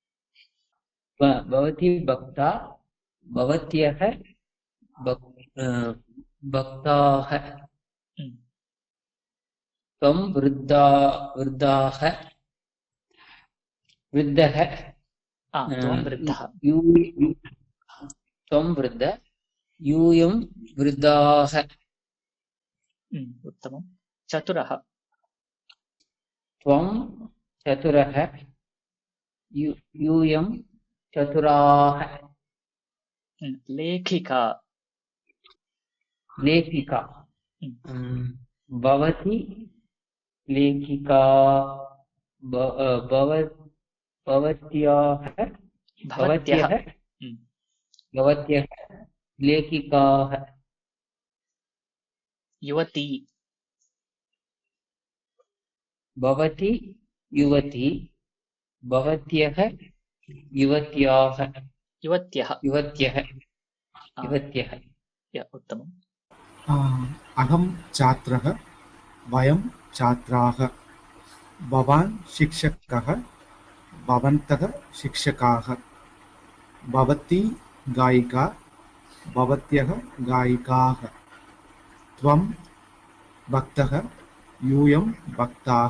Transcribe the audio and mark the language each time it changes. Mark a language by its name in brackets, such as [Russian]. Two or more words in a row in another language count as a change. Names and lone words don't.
[Sanskrit] भवती भक्ता भवत्यः भक्ताः ம். त्वं वृद्धः त्वं वृद्धः. त्वं वृद्ध यूयं वृद्धाः ம், उत्तमम् चतुरः. त्वं चतुरः यूयं चतुराः ம், லேகிகா. लेखिका ம், भवती लेखिका भवत्याः பவத்யः. ம், भवत्यः लेखिकाः யுவதி. भवती युवती भवत्यः युवत्याः யுவத்யः. युवत्यः ஆ, युवत्यः யா, உத்தமம். अहं छात्रः वयं छात्राः भवान् शिक्षकः भवन्तः शिक्षकाः भवती गायिका भवत्यः गायिकाः त्वं भक्तः यूयं भक्ताः